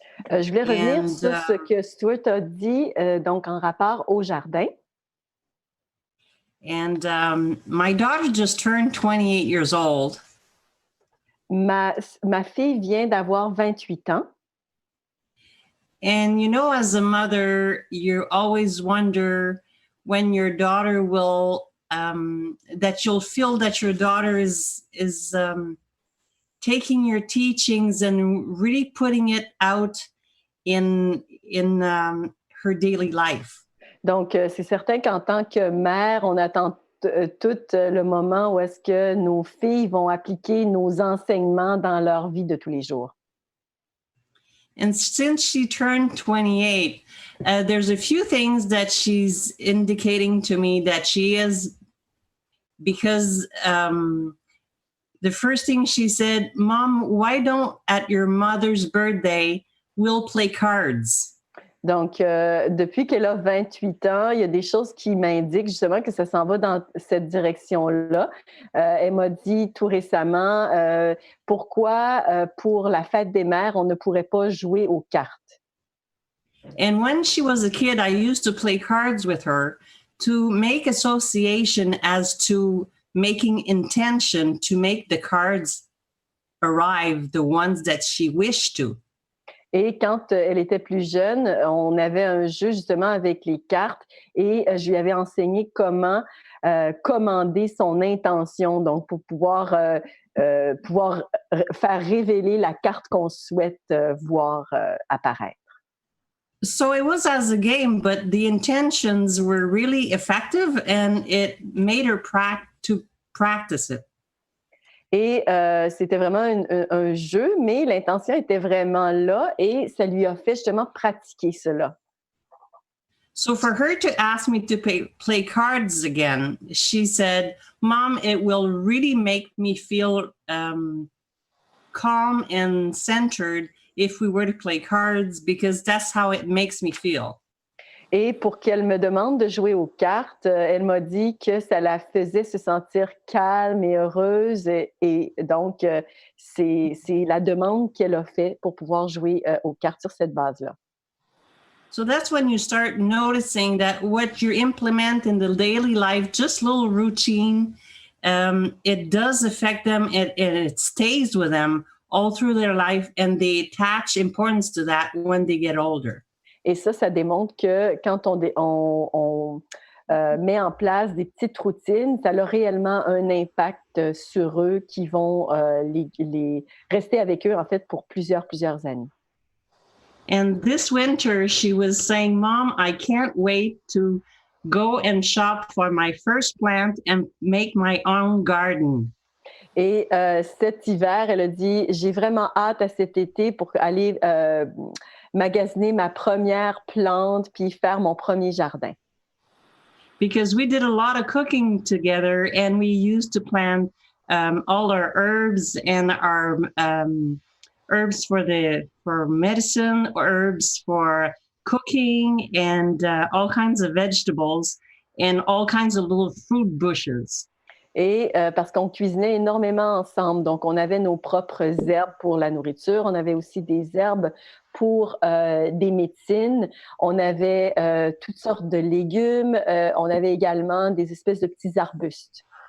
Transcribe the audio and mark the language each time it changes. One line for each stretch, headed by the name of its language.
French: Je voulais revenir sur ce que Stuart a dit, donc en rapport au jardin.
English: And my daughter just turned 28 years old.
French: Ma fille vient d'avoir 28 ans.
English: And you know, as a mother, you always wonder when your daughter will, that you'll feel that your daughter is taking your teachings and really putting it out in her daily life.
French: Donc, c'est certain qu'en tant que mère, on attend tout le moment où est-ce que nos filles vont appliquer nos enseignements dans leur vie de tous les jours.
English: And since she turned 28, there's a few things that she's indicating to me that she is, because the first thing she said, Mom, why don't at your mother's birthday, we'll play cards?
French: Donc, depuis qu'elle a 28 ans, il y a des choses qui m'indiquent justement que ça s'en va dans cette direction-là. Elle m'a dit tout récemment, pourquoi pour la fête des mères, on ne pourrait pas jouer aux cartes.
English: And when she was a kid, I used to play cards with her to make association as to making intention to make the cards arrive, the ones that she wished to.
French: Et quand elle était plus jeune, on avait un jeu justement avec les cartes et je lui avais enseigné comment commander son intention, donc pour pouvoir faire révéler la carte qu'on souhaite voir apparaître.
English: So it was as a game, but the intentions were really effective and it made her practice it.
French: Et c'était vraiment un jeu, mais l'intention était vraiment là et ça lui a fait justement pratiquer cela.
English: So for her to ask me to play cards again, she said, Mom, it will really make me feel calm and centered if we were to play cards, because that's how it makes me feel.
French: Et pour qu'elle me demande de jouer aux cartes, elle m'a dit que ça la faisait se sentir calme et heureuse. Et donc, c'est la demande qu'elle a faite pour pouvoir jouer aux cartes sur cette base-là.
English: So that's when you start noticing that what you implement in the daily life, just little routine, it does affect them and it stays with them all through their life, and they attach importance to that when they get older.
French: Et ça démontre que quand on met en place des petites routines, ça a réellement un impact sur eux qui vont les rester avec eux, en fait, pour plusieurs années.
English: And this winter, she was saying, Mom, I can't wait to go and shop for my first plant and make my own garden.
French: Et cet hiver, elle a dit, j'ai vraiment hâte à cet été pour aller magasiner ma première plante puis faire mon premier jardin.
English: Because we did a lot of cooking together and we used to plant all our herbs and our herbs for medicine, herbs for cooking, and all kinds of vegetables, and all kinds of little fruit bushes.
French: Et parce qu'on cuisinait énormément ensemble, donc on avait nos propres herbes pour la nourriture, on avait aussi des herbes pour des médecines, on avait toutes sortes de légumes, on avait également des espèces de petits arbustes.